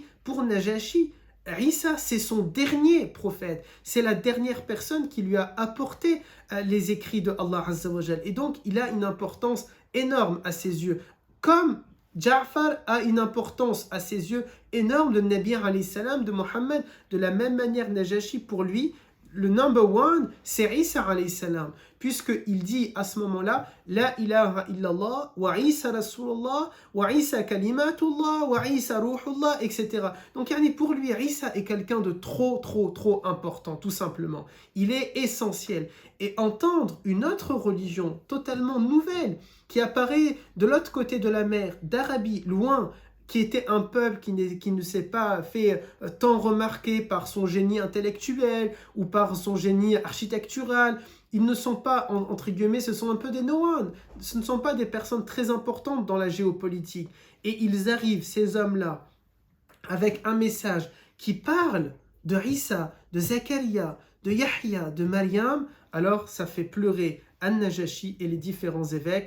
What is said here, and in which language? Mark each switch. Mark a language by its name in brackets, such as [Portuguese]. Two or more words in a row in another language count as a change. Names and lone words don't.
[French] Pour Najashi, Isa, c'est son dernier prophète, c'est la dernière personne qui lui a apporté les écrits de [Arabic] الله عز وجل. [French] Et donc, il a une importance énorme à ses yeux, comme Ja'far a une importance à ses yeux énorme de [Arabic] نبي عليه السلام, [French] de Mohammed. De la même manière, Najashi, pour lui, le [English] number one, [French] c'est Isa [Arabic] عليه السلام, [French] puisqu'il dit à ce moment-là, [Arabic] لا إله إلا الله وعيسى رسول الله وعيسى كلمة الله وعيسى روح الله, [French] etc. Donc, pour lui, Isa est quelqu'un de trop important, tout simplement. Il est essentiel. Et entendre une autre religion totalement nouvelle, qui apparaît de l'autre côté de la mer, d'Arabie, loin, qui était un peuple qui ne s'est pas fait tant remarquer par son génie intellectuel ou par son génie architectural. Ils ne sont pas, entre guillemets, ce sont un peu des no-one. Ce ne sont pas des personnes très importantes dans la géopolitique. Et ils arrivent, ces hommes-là, avec un message qui parle de Isa, de Zakaria, de Yahya, de Maryam. Alors ça fait pleurer An-Najashi et les différents évêques.